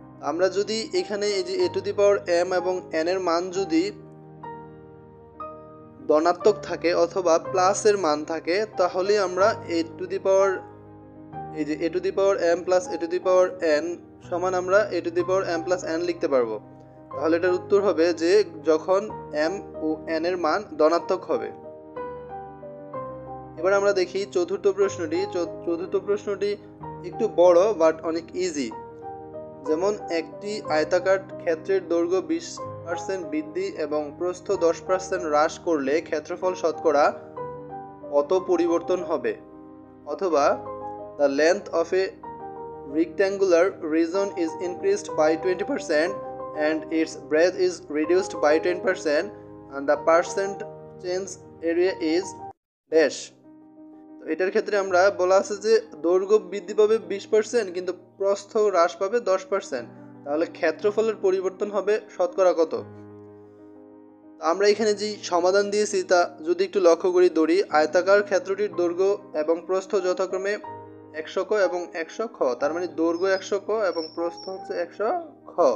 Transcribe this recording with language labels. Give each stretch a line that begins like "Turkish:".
Bangla: আমরা যদি এখানে এই যে a to the power m এবং n এর মান যদি ধনাত্মক থাকে অথবা প্লাসের মান থাকে, তাহলে আমরা a to the power এই যে a to the power m plus a to the power n সমান আমরা a to the power m plus n লিখতে পারবো। তাহলে এটার উত্তর হবে যে যখন m ও n এর মান ধনাত্মক হবে। এবার আমরা দেখি চতুর্থ প্রশ্নটি। চতুর্থ প্রশ্নটি একটু বড় বাট অনেক ইজি। যেমন একটি আয়তাকার ক্ষেত্রের দৈর্ঘ্য 20% বৃদ্ধি এবং প্রস্থ 10% হ্রাস করলে ক্ষেত্রফল শতকরা কত পরিবর্তন হবে। অথবা
English: The length of a rectangular region is increased by 20% and its breadth is reduced by 10% and the percent change area is dash।
Bangla: তো এটার ক্ষেত্রে আমরা বলা আছে যে দৈর্ঘ্য বৃদ্ধি পাবে 20% কিন্তু প্রস্থ হ্রাস পাবে 10%, তাহলে ক্ষেত্রফলের পরিবর্তন হবে শতকরা কত। আমরা এখানে যে সমাধান দিয়েছি তা যদি একটু লক্ষ্য করি ধরি, আয়তাকার ক্ষেত্রটির দৈর্ঘ্য এবং প্রস্থ যথাক্রমে 100 ক এবং 100 খ, তার মানে দৈর্ঘ্য 100 ক এবং প্রস্থ হচ্ছে 100 খ।